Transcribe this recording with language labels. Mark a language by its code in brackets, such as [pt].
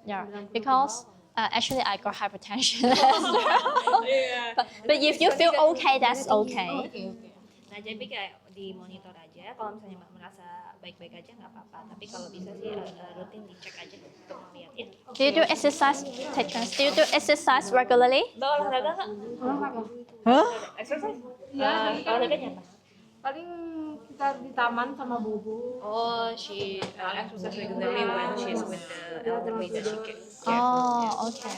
[en] Yeah, because actually I got hypertension as well. But if you feel okay, that's okay. [id] Oke. Nah, jadi kayak di monitor aja. Kalau misalnya Mbak merasa baik-baik aja nggak apa-apa. Tapi kalau bisa sih rutin dicek aja untuk melihat ya. [en] Do you do exercise? Take turns. Do you do exercise regularly? [id] Mbak olahraga nggak? Huh? [en] Exercise? [id] Iya, Olahraganya apa? paling kita di taman sama Bobo. [en] Oh, she exercise regularly when she's with the elderly that she can. Oh, okay.